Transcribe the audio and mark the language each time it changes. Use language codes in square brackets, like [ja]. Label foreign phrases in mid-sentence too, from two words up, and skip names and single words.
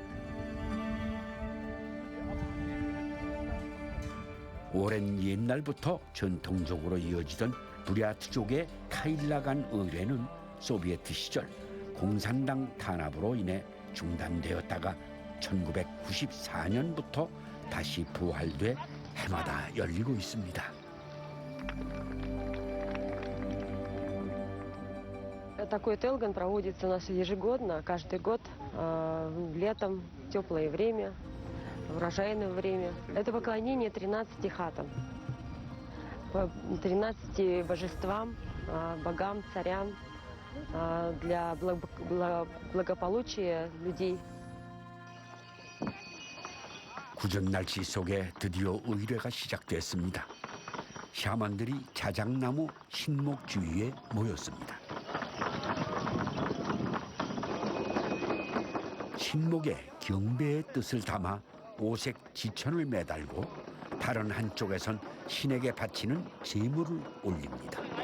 [ko] 오랜 옛날부터 전통적으로 이어지던 부랴트족의 카일라간 의례는 소비에트 시절 공산당 탄압으로 인해 중단되었다가 1994년부터 다시 부활돼 해마다 열리고 있습니다. [ru] Такой телген проводится у нас ежегодно, каждый год, летом, теплое время, урожайное время. Это поклонение 13 хатам, 13 божествам, богам, царям, для благополучия людей. [ko] 구전 날씨 속에 드디어 의례가 시작됐습니다. 샤먼들이 자작나무 신목 주위에 모였습니다. 신목에 경배의 뜻을 담아 오색 지천을 매달고 다른 한쪽에선 신에게 바치는 제물을 올립니다.